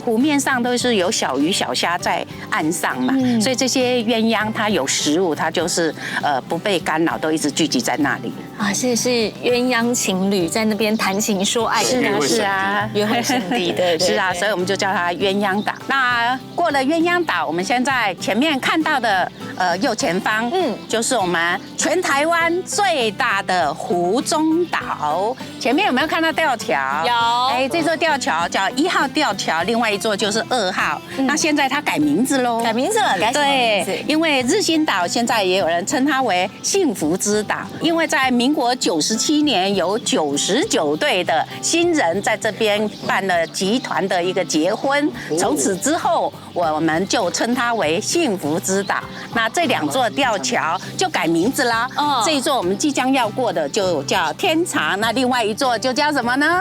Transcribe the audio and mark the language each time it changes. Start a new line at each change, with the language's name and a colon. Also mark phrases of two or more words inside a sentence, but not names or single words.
Chinese: 湖面上都是有小魚小蝦在岸上嘛，所以這些鴛鴦它有食物，它就是不被干擾，都一直聚集在那裡。啊，是鴛鴦情侶在那邊談情說愛。是啊，約會聖地，對。是啊，所以我們就叫它鴛鴦島。那過了鴛鴦島，我們現在前面看到的右前方，就是我們全台灣最大的湖中島。前面有沒有看到吊橋？有。這座吊橋叫1號吊橋，另外一座就是2號。那現在它改名字嘍？改名字了，改什麼名字？因為日新島現在也有人稱它為幸福之島，因為在民國97年有99對的新人在這邊辦了集團的一個結婚，從此之後我們就稱它為幸福之島。那這2座吊橋就改名字啦。這一座我們即將要過的就叫天長，那另外一座就叫什麼呢？